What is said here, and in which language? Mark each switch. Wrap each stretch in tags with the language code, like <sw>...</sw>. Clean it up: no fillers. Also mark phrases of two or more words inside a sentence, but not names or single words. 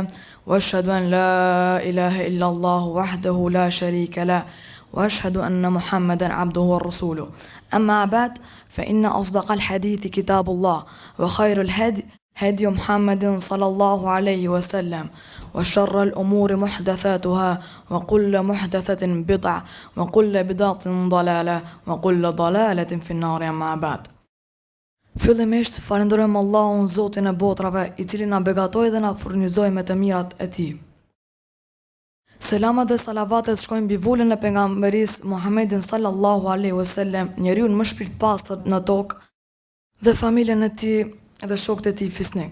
<ar>وأشهد أن لا إله إلا الله وحده لا شريك له وأشهد أن محمدا عبده ورسوله أما بعد فإن أصدق الحديث كتاب الله وخير الهدي هدي محمد صلى الله عليه وسلم وشر الأمور محدثاتها وكل محدثة بدعة وكل بدعة ضلالة وكل ضلالة في النار أما بعد.</ar> <sq>Fillimisht falenderojmë Allahun Zotin e botrave, i cili na begatoi dhe na furnizoi me të mirat e Tij. Selamat dhe salavatet shkojnë mbi vullën e pejgamberis Muhammedin</sq> <ar>صلى الله عليه وسلم,</ar> <sq>njeriu më shpirtpastër në tokë, dhe familjen e tij dhe shokët e tij fisnik.</sq>